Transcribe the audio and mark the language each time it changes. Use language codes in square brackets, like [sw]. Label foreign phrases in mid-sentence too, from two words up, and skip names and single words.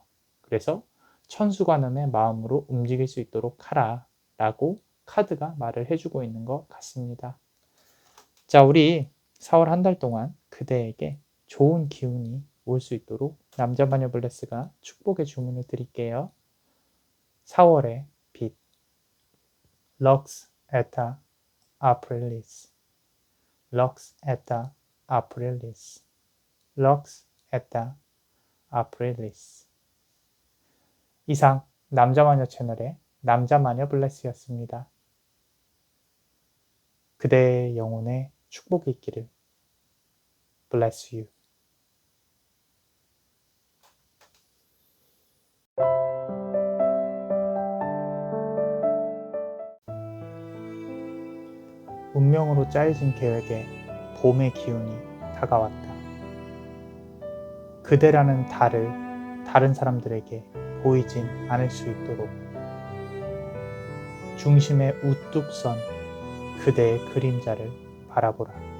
[ko] 그래서 천수관음의 마음으로 움직일 수 있도록 하라 라고 카드가 말을 해주고 있는 것 같습니다. 자, 우리 4월 한 달 동안 그대에게 좋은 기운이 올 수 있도록 남자마녀 블레스가 축복의 주문을 드릴게요. 4월의 빛 [la] Lux et Aprilis Lux et Aprilis Lux et Aprilis. [ko] 이상 남자마녀 채널의 남자마녀 블레스였습니다. 그대의 영혼에 축복이 있기를. [en] Bless you. [ko] 운명으로 짜여진 계획에 봄의 기운이 다가왔다. 그대라는 달을 다른 사람들에게 보이진 않을 수 있도록 중심에 우뚝 선 그대의 그림자를 바라보라.